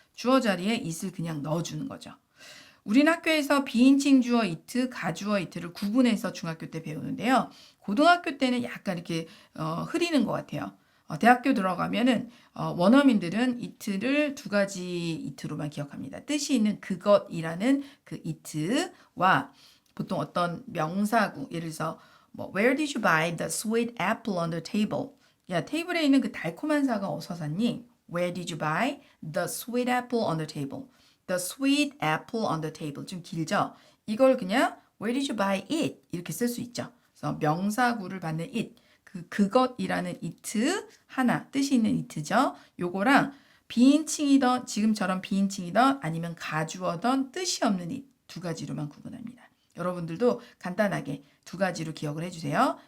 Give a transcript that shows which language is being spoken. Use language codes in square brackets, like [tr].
[ko] 주어 자리에 it을 그냥 넣어주는 거죠. 우린 학교에서 비인칭 주어 it, 가주어 it를 구분해서 중학교 때 배우는데요. 고등학교 때는 약간 이렇게 흐리는 것 같아요. 대학교 들어가면은 원어민들은 it를 두 가지 it로만 기억합니다. 뜻이 있는 그것이라는 그 it와 보통 어떤 명사구, 예를 들어서 [en] Where did you buy the sweet apple on the table? [ko] 야, 테이블에 있는 그 달콤한 사과 어디서 샀니? [en] Where did you buy the sweet apple on the table? The sweet apple on the table. [ko] 좀 길죠? 이걸 그냥 [en] Where did you buy it? [ko] 이렇게 쓸 수 있죠. 그래서 명사구를 받는 it. 그것이라는 it 하나 뜻이 있는 it죠. 요거랑 비인칭이던 지금처럼 비인칭이던 아니면 가주어던 뜻이 없는 it 두 가지로만 구분합니다. 여러분들도 간단하게 두 가지로 기억을 해주세요.